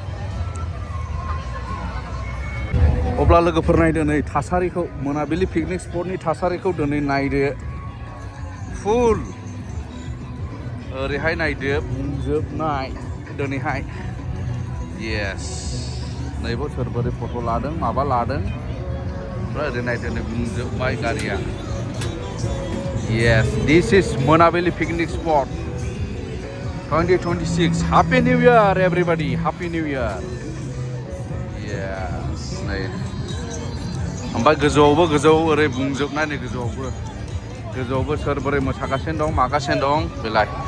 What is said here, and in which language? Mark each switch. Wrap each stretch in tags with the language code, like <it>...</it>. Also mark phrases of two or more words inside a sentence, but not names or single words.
<brx>अब्ला लोगोफोर नायदो नै थासारिखौ मोनाबिलि</brx> <en>picnic spot</en> <brx>थासारिखौ दिनै नायदो फुल ओरैहाय नायदो बुंजोबनाय दिनैहाय येस नैबो सोरबोरै फट' लादों माबा लादों ओमफ्राय ओरै नायदो नै बुंजोबबाय गारिया</brx> <en>yes this is Monabili picnic spot 2026 Happy New Year everybody Happy New Year</en> <brx>yes नै ओमफ्राय गोजौ ओरै बुंजोबनाय नै गोजौआवबो सोरबोरै मोसागासिनो दं मागासिनो दं बेलाय</brx>